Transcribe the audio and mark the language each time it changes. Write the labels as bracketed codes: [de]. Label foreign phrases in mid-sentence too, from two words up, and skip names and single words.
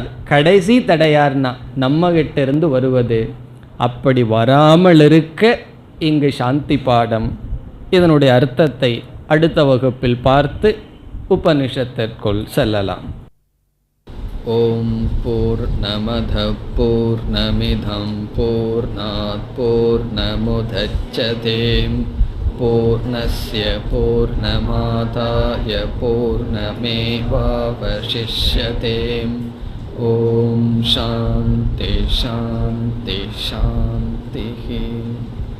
[ta] கடைசி தடையார்னா நம்மகிட்ட இருந்து வருவது. அப்படி வராமல் இருக்க இங்கு சாந்தி பாடம். இதனுடைய அர்த்தத்தை அடுத்த வகுப்பில் பார்த்து உபனிஷத்திற்குள் செல்லலாம். [sa] ॐ पूर्णमदः पूर्णमिदं पूर्णात् पूर्णमुदच्यते पूर्णस्य पूर्णमादाय पूर्णमेवावशिष्यते. ॐ शान्ति शान्ति शान्ति.